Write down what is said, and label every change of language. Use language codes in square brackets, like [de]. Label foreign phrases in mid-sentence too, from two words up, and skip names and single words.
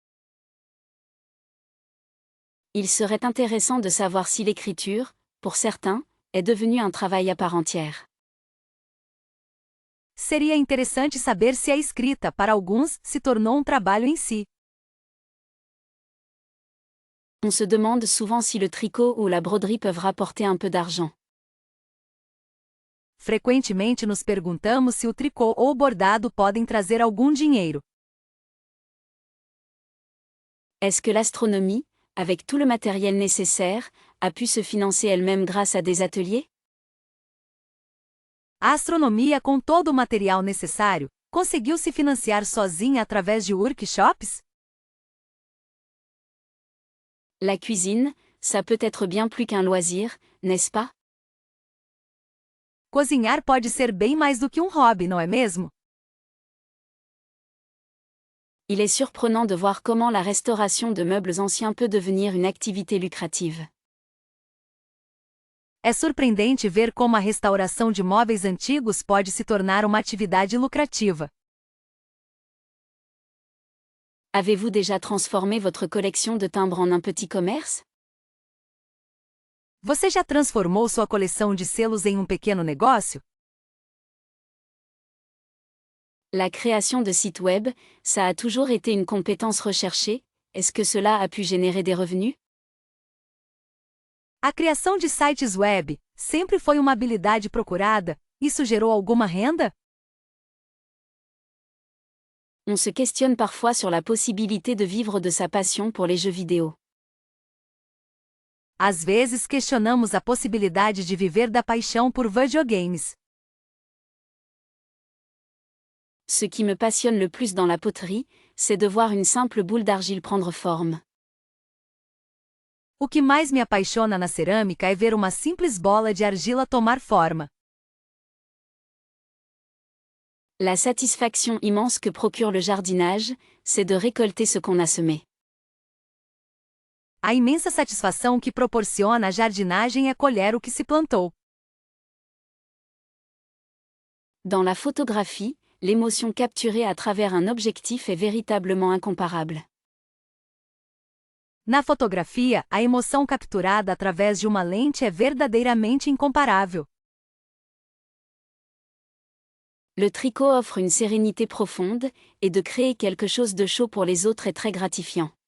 [fr] Il serait intéressant de savoir si l'écriture, pour certains, est devenue un travail à part entière. [pt] Seria interessante saber se a escrita, para alguns, se tornou trabalho em si. [fr] On se demande souvent si le tricot ou la broderie peuvent rapporter un peu d'argent. [pt] Frequentemente nos perguntamos se o tricô ou o bordado podem trazer algum dinheiro. [fr] Est-ce que l'astronomie, avec tout le matériel nécessaire, a pu se financer elle-même grâce à des ateliers? [pt] A astronomia, com todo o material necessário, conseguiu se financiar sozinha através de workshops? [fr] La cuisine, ça peut être bien plus qu'un loisir, n'est-ce pas? [pt] Cozinhar pode ser bem mais do que hobby, não é mesmo? [fr] Il est surprenant de voir comment la restauration de meubles anciens peut devenir une activité lucrative. [pt] É surpreendente ver como a restauração de móveis antigos pode se tornar uma atividade lucrativa. [fr] Avez-vous déjà transformé votre collection de timbres en un petit commerce? [pt] Você já transformou sua coleção de selos em pequeno negócio? [fr] La création de sites web, ça a toujours été une compétence recherchée, est-ce que cela a pu générer des revenus? [pt] A criação de sites web sempre foi uma habilidade procurada. Isso gerou alguma renda? [fr] On se questionne parfois sur la possibilité de vivre de sa passion pour les jeux vidéo. [pt] Às vezes questionamos a possibilidade de viver da paixão por videogames. [fr] Ce qui me passionne le plus dans la poterie, c'est de voir une simple boule d'argile prendre forme. [pt] O que mais me apaixona na cerâmica é ver uma simples bola de argila tomar forma. [fr] La satisfaction immense que procure le jardinage, c'est de récolter ce qu'on a semé. [pt] A imensa satisfação que proporciona a jardinagem é colher o que se plantou. [fr] Dans la photographie, l'émotion capturée à travers un objectif est véritablement incomparable. [pt] Na fotografia, a emoção capturada através de uma lente é verdadeiramente incomparável. [fr] Le tricot offre une sérénité profonde, et de créer quelque chose de chaud pour les autres est très gratifiant.